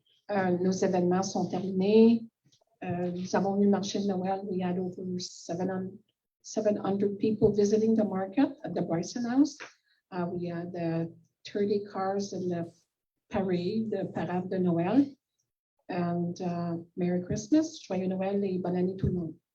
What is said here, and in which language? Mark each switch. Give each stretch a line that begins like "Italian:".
French: Nos événements sont terminés. Nous avons eu le marché de Noël.
English: We had over 700 people visiting the market at the Bryson House. We had 30 cars in the
French: parade de Noël.
English: And Merry Christmas,
French: Joyeux Noël et bonne année tout le monde.